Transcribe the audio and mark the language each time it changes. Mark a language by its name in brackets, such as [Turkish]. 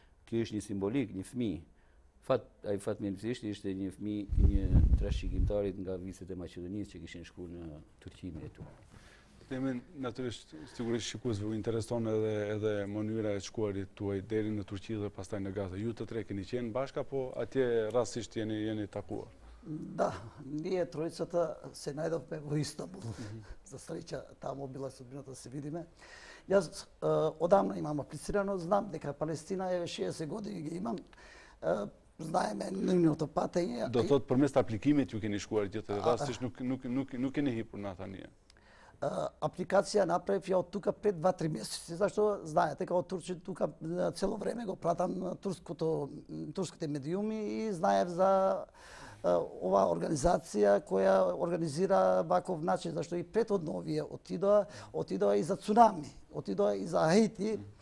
[Albanian] Ky është një simbolik, një fëmijë. Ai fatmirësisht ishte një fëmijë, një trashëgimtarit nga viset e Maqedonisë që kishin shkuar në Turqi me tu. Temen natyrisht sigurisht shikuesve u intereson edhe mënyra e shkuarit tuaj deri në Turqi dhe pastaj në Gaza. Ju të tre keni qenë bashkë apo atje rastësisht jeni takuar? [Macedonian] Da, ние тројцата се најдовме во Истанбул. За среќа таму била судбината се видиме. Јас одамна имам аплицирано, знам дека Палестина е 60 години ги имам. Знаеме нивното патење. [Albanian] Do thot përmes të aplikimit ju keni shkuar gjithë rastësisht nuk keni hipur në Atania. [Macedonian] Апликација направив ја од тука пред 2-3 месеци, зашто знаете дека од Турција тука цело време го пратам турските медиуми и знаев за оваа организација која организира ваков начин, зашто и претhodно овие отидоа и за цунами, отидоа и за Хаити.